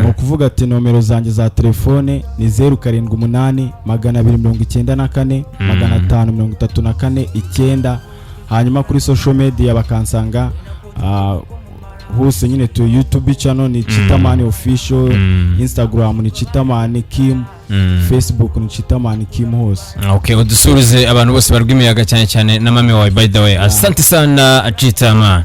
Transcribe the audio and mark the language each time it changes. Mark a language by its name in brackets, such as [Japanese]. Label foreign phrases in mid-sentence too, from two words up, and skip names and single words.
[Kinyarwanda] Mu kuvuga ati nomero zanjye za telefone ni 078 294 534 9 hanyuma kuri [English] social media [Kinyarwanda] bakansanga hose nyine tu YouTube channel ni Chitamani official, Instagram ni Chitamani Kim, Facebook ni Chitamani Kim hose. Okay, udusubize abantu bose barw'imiyaga cyane cyane na mami wawe. [English] By the way, [Swahili] asante sana Chitamani.